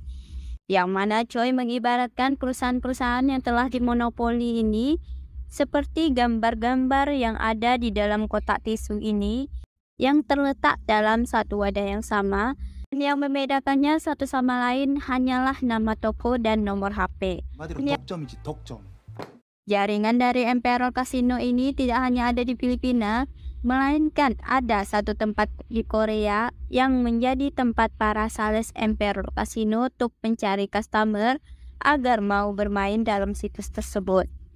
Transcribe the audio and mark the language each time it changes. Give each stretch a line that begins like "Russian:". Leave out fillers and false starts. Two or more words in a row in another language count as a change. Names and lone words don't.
Indonesian: Yang mana Choi mengibaratkan perusahaan-perusahaan yang telah dimonopoli ini seperti gambar-gambar yang ada di dalam kotak tisu ini yang terletak dalam satu wadah yang sama. Yang membedakannya satu sama lain hanyalah nama toko dan nomor HP.
Korean: 한마디로 덕점이지, 덕점.
Indonesian: Jaringan dari Emperor Casino ini tidak hanya ada di Filipina, melainkan ada satu tempat di Korea yang menjadi tempat para sales Emperor Casino untuk mencari customer agar mau bermain dalam situs tersebut.